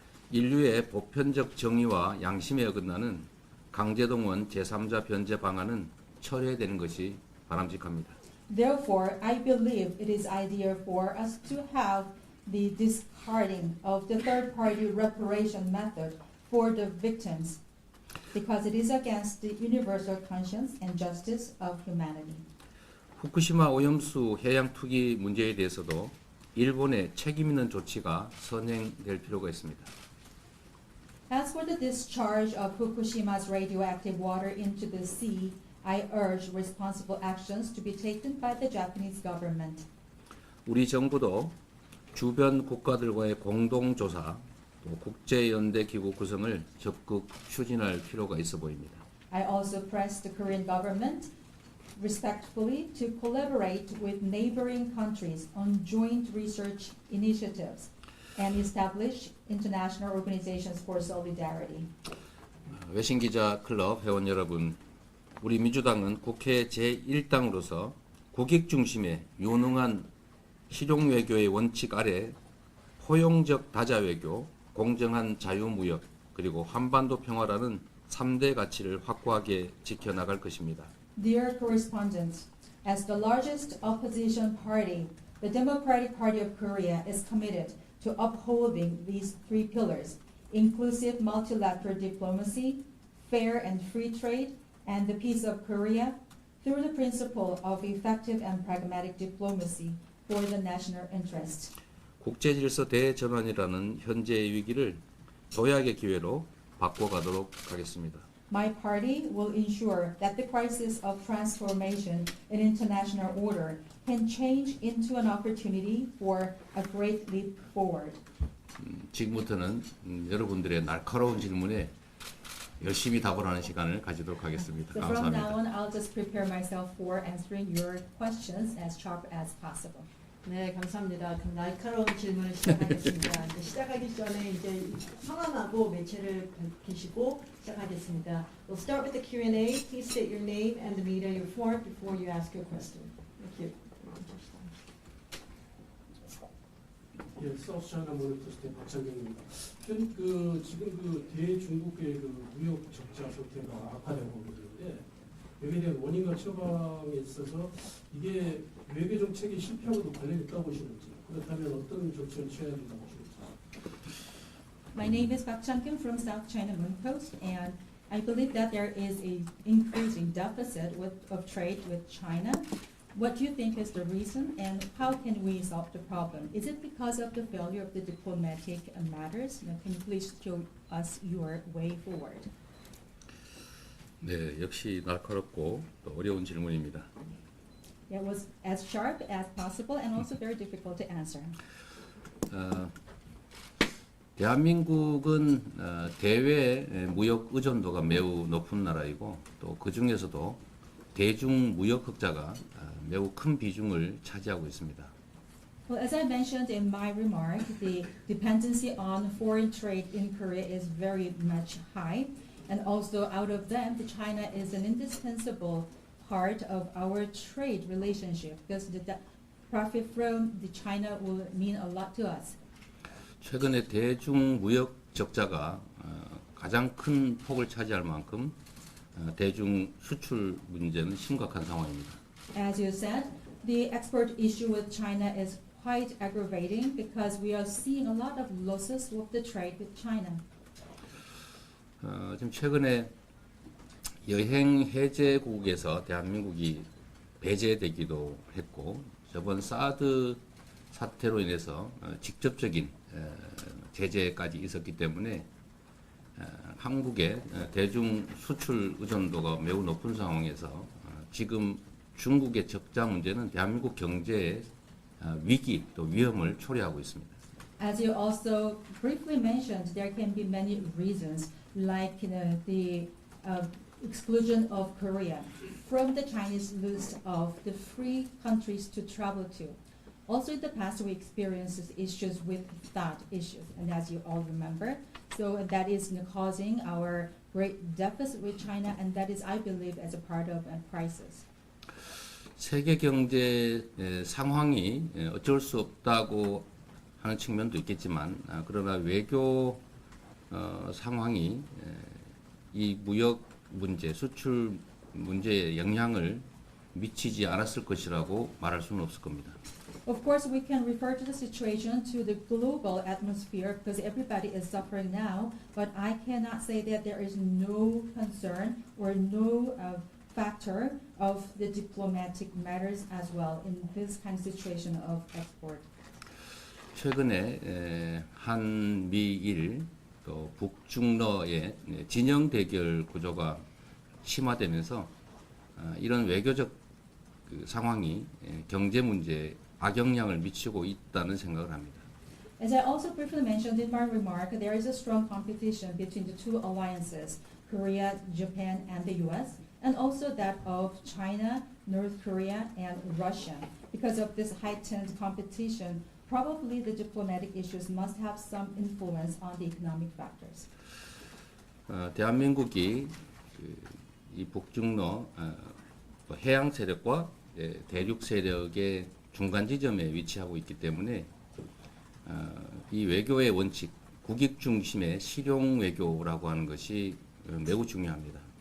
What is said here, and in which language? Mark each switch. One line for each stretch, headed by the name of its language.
Korean: 인류의 보편적 정의와 양심에 어긋나는 강제동원 제3자 변제 방안은 철회되는 것이 바람직합니다.
English: Therefore, I believe it is ideal for us to have the discarding of the third-party reparation method for the victims because it is against the universal conscience and justice of humanity.
Korean: 후쿠시마 오염수 해양 투기 문제에 대해서도 일본의 책임 있는 조치가 선행될 필요가 있습니다.
English: As for the discharge of Fukushima's radioactive water into the sea, I urge responsible actions to be taken by the Japanese government.
Korean: 우리 정부도 주변 국가들과의 공동조사, 또 국제연대기구 구성을 적극 추진할 필요가 있어 보입니다.
English: I also press the Korean government respectfully to collaborate with neighboring countries on joint research initiatives and establish international organizations for solidarity.
Korean: 외신기자클럽 회원 여러분, 우리 민주당은 국회 제1당으로서 국익 중심의 유능한 실용외교의 원칙 아래 포용적 다자외교, 공정한 자유무역, 그리고 한반도 평화라는 3대 가치를 확고하게 지켜나갈 것입니다.
English: Dear correspondents, as the largest opposition party, the Democratic Party of Korea is committed to upholding these three pillars: inclusive multilateral diplomacy, fair and free trade, and the peace of Korea through the principle of effective and pragmatic diplomacy for the national interest.
Korean: 국제질서 대전환이라는 현재의 위기를 도약의 기회로 바꿔가도록 하겠습니다.
English: My party will ensure that the crisis of transformation in international order can change into an opportunity for a great leap forward.
Korean: 지금부터는 여러분들의 날카로운 질문에 열심히 답을 하는 시간을 가지도록 하겠습니다.
English: So from now
Korean: 감사합니다.
English: on, I'll just prepare myself for answering your questions as sharp as possible.
Korean: 네, 감사합니다. 그럼 날카로운 질문을 시작하겠습니다. 이제 시작하기 전에 이제 성함하고 매체를 밝히시고 시작하겠습니다.
English: We'll start with the Q&A. Please state your name and the media you're for before you ask your question. Thank you.
Korean: 예, 사우스차이나 모니터스테 박창경입니다. 지금 그 대중국의 그 무역 적자 상태가 악화되고 있는데 여기에 대한 원인과 처방에 있어서 이게 외교 정책의 실패하고도 관련이 있다고 보시는지, 그렇다면 어떤 조치를 취해야 된다고 보시는지.
English: My name is Park Chang-kyun from South China Moon Post, and I believe that there is a increasing deficit of trade with China. What do you think is the reason, and how can we solve the problem? Is it because of the failure of the diplomatic matters? Can you please show us your way forward?
Korean: 네, 역시 날카롭고 또 어려운 질문입니다.
English: It was as sharp as possible and also very difficult to answer.
Korean: 대한민국은 대외 무역 의존도가 매우 높은 나라이고 또 그 중에서도 대중 무역 흑자가 매우 큰 비중을 차지하고 있습니다.
English: Well, as I mentioned in my remark, the dependency on foreign trade in Korea is very much high, And also out of them, the China is an indispensable part of our trade relationship because the profit from the China will mean a lot to us.
Korean: 최근에 대중 무역 적자가 가장 큰 폭을 차지할 만큼 대중 수출 문제는 심각한 상황입니다.
English: As you said, the export issue with China is quite aggravating because we are seeing a lot of losses with the trade with China.
Korean: 지금 최근에 여행 해제국에서 대한민국이 배제되기도 했고 저번 사드 사태로 인해서 직접적인 제재까지 있었기 때문에 한국의 대중 수출 의존도가 매우 높은 상황에서 지금 중국의 적자 문제는 대한민국 경제의 위기 또 위험을 초래하고 있습니다.
English: As you also briefly mentioned, there can be many reasons, like the exclusion of Korea from the Chinese list of the free countries to travel to. Also, in the past, we experienced issues with that issues, and as you all remember, so that is causing our great deficit with China, and that is, I believe, as a part of a crisis.
Korean: 세계 경제 상황이 어쩔 수 없다고 하는 측면도 있겠지만 그러나 외교 상황이 이 무역 문제, 수출 문제에 영향을 미치지 않았을 것이라고 말할 수는 없을 겁니다.
English: Of course, we can refer to the situation to the global atmosphere because everybody is suffering now, but I cannot say that there is no concern or no factor of the diplomatic matters as well in this kind of situation of export.
Korean: 최근에 한미일 또 북중러의 진영 대결 구조가 심화되면서 이런 외교적 상황이 경제 문제에 악영향을 미치고 있다는 생각을 합니다.
English: As I also briefly mentioned in my remark, there is a strong competition between the two alliances, Korea, Japan, and the US, and also that of China, North Korea, and Russia. Because of this heightened competition, probably the diplomatic issues must have some influence on the economic factors.
Korean: 대한민국이 이 북중러 해양 세력과 대륙 세력의 중간 지점에 위치하고 있기 때문에 이 외교의 원칙, 국익 중심의 실용 외교라고 하는 것이 매우 중요합니다.